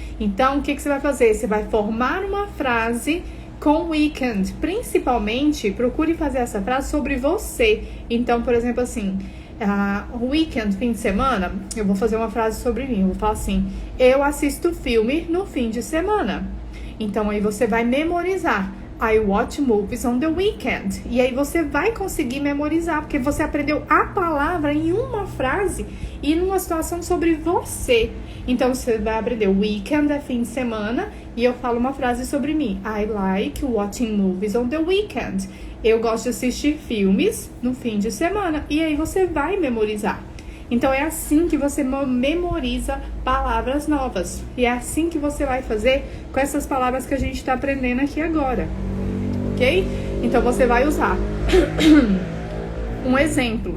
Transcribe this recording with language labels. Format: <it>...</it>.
<pt>Então, o que você vai fazer? Você vai formar uma frase com weekend. Principalmente, procure fazer essa frase sobre você. Então, por exemplo, assim, weekend, fim de semana, eu vou fazer uma frase sobre mim. Eu vou falar assim, eu assisto filme no fim de semana. Então, aí você vai memorizar.</pt> <en>I watch movies on the weekend.</en> <pt>E aí você vai conseguir memorizar, porque você aprendeu a palavra em uma frase e numa situação sobre você. Então, você vai aprender weekend é fim de semana e eu falo uma frase sobre mim.</pt> <en>I like watching movies on the weekend.</en> <pt>Eu gosto de assistir filmes no fim de semana. E aí você vai memorizar. Então, é assim que você memoriza palavras novas. E é assim que você vai fazer com essas palavras que a gente está aprendendo aqui agora. Ok? Então, você vai usar um exemplo.</pt>